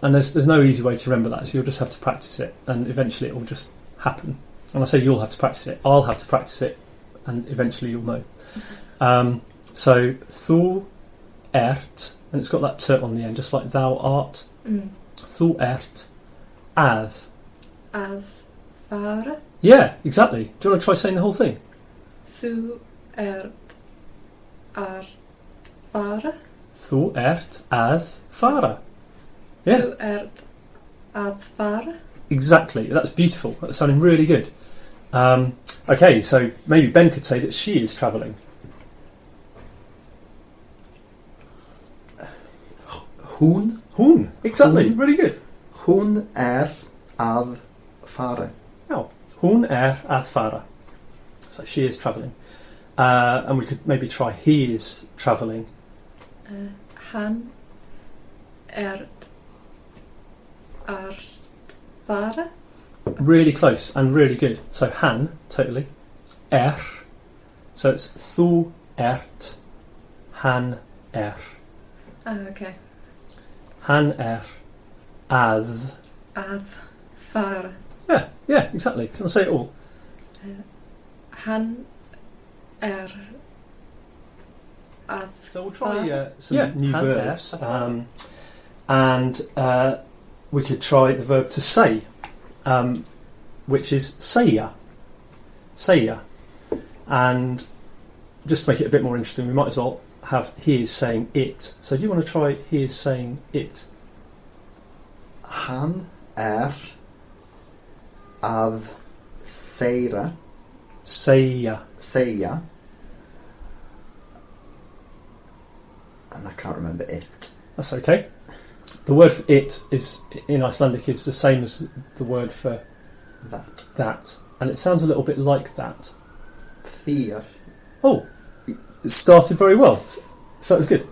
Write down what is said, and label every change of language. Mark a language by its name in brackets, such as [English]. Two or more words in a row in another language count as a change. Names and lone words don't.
[English] And there's no easy way to remember that, so you'll just have to practice it, and eventually it will just happen. And I say you'll have to practice it. I'll have to practice it, and eventually you'll know. So [Icelandic] thu ert, [English] and it's got that t on the end, just like thou art. [Icelandic] Thu ert að. Að fara. [English] Yeah, exactly. Do you want to try saying the whole thing? [Icelandic] Þú ert að fara. Þú ert að fara. Yeah, Þú ert að fara. [English] exactly. That's beautiful. That's sounding really good. Okay, so maybe Ben could say that she is travelling. [Icelandic] Hún. Hún. Exactly. Hún. [English] Really good. [Icelandic] Hún að fara. Oh, hún að fara. [English] So she is travelling. And we could maybe try he is travelling. [Icelandic] Hann ert að fara. [English] Really close and really good. So han, totally. So it's [Icelandic] þú ert, hann [English] Okay. [Icelandic] Hann að. Að fara. [English] Yeah, exactly. Can I say it all? [Icelandic] Hann að [English] So we'll try some new verbs. And we could try the verb to say, which is segja. [Icelandic] Segja. [English] And just to make it a bit more interesting, we might as well have he is saying it. So do you want to try he is saying it? [Icelandic] Hann að segja. Segja. [English] And I can't remember it. That's okay. The word for it is in Icelandic is the same as the word for that, and it sounds a little bit like that. [Icelandic] Þér. [English] Oh, it started very well. So it was good.